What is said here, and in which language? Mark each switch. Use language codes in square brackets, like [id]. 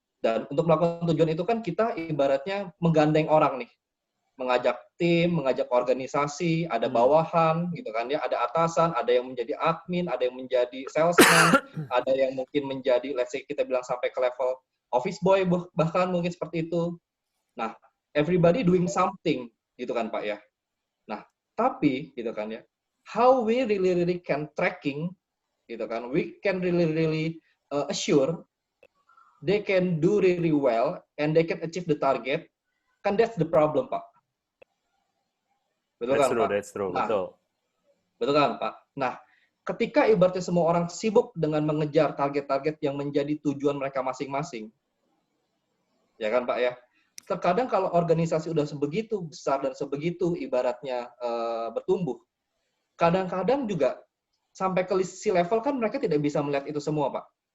[id] Dan untuk melakukan tujuan itu kan kita ibaratnya menggandeng orang nih, mengajak tim, mengajak organisasi, ada bawahan, gitu kan ya, ada atasan, ada yang menjadi admin, ada yang menjadi salesman, ada yang mungkin menjadi, [en] let's say [id] kita bilang sampai ke level office boy, bahkan mungkin seperti itu. Nah, [en] everybody doing something, [id] gitu kan Pak ya. Nah, tapi, gitu kan ya, [en] how we really can tracking, gitu kan, we can really assure they can do really well and they can achieve the target, kan that's the problem, Pak. [id] Betul kan, Pak? [en] That's true, [id] nah, betul kan, Pak? Nah, ketika ibaratnya semua orang sibuk dengan mengejar target-target yang menjadi tujuan mereka masing-masing, ya kan, Pak ya? Terkadang kalau organisasi udah sebegitu besar dan sebegitu ibaratnya bertumbuh, kadang-kadang juga sampai ke C-level kan mereka tidak bisa melihat itu semua, Pak.